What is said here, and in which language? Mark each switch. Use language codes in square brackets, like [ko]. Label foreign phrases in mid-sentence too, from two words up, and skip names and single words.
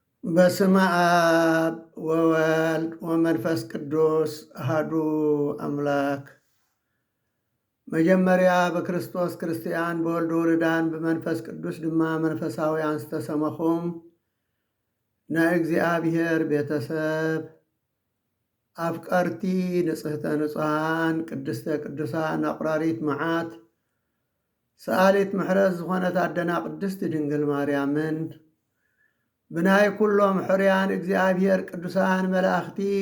[gez] በስመ አብ ወወልድ ወመንፈስ ቅዱስ አሐዱ አምላክ። [am] መጀመሪያ በክርስቶስ ክርስቲያን [ti] በወልድ ውሉዳን በመንፈስ ቅዱስ ድማ መንፈሳውያን ዝተሰመኹም ናይ እግዚአብሔር ቤተሰብ አፍቀርቲ ንጽሕተ ንጹሐን ቅድስተ ቅዱሳን አቁራሪት መዓት ሰአሊት ምሕረት ዝኾነት አደና ቅድስት ድንግል ማርያምን ብናይ ኩሎም ሕርያን እግዚአብሔር ቅዱሳን መላእኽቲ